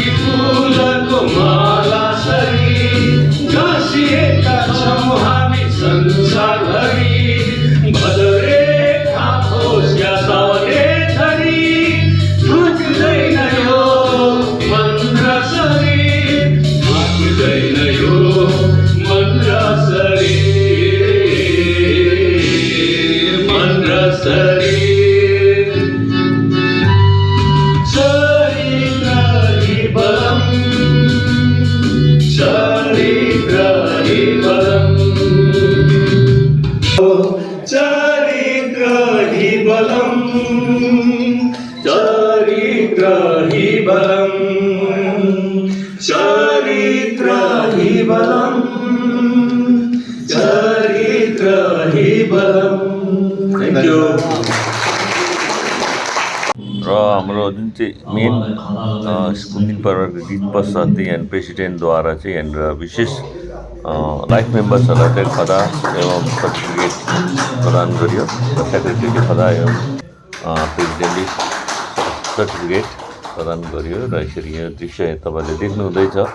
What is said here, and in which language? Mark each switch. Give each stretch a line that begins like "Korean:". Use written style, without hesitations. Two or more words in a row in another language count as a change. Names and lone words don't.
Nepali: फुलको मालासरी गाँसिएका छौँ हामी संसारभरि भदरेखा होस् या साउने झरी थाक्दैन यो मन र शरीर थाक्दैन यो मन र शरीर मन र शरीर
Sanskrit: चरित्रहि बलम् चरित्रहि बलम् चरित्रहि बलम् चरित्रहि बलम् चरित्रहि बलम् चरित्रहि बलम्
English: thank you
Nepali: र हाम्रो जुन चाहिँ मेन कुमुदिनी परिवारको गीत पश्चात यहाँ प्रेसिडेन्टद्वारा चाहिँ यहाँनिर विशेष
English: life membersहरूलाई
Nepali: चाहिँ खदा एवं सर्टिफिकेट प्रदान गरियो सेक्रेटरीले खदा एवं प्रेसिडेन्टले सर्टिफिकेट प्रदान गरियो र यसरी यो दृश्य तपाईँले देख्नुहुँदैछ।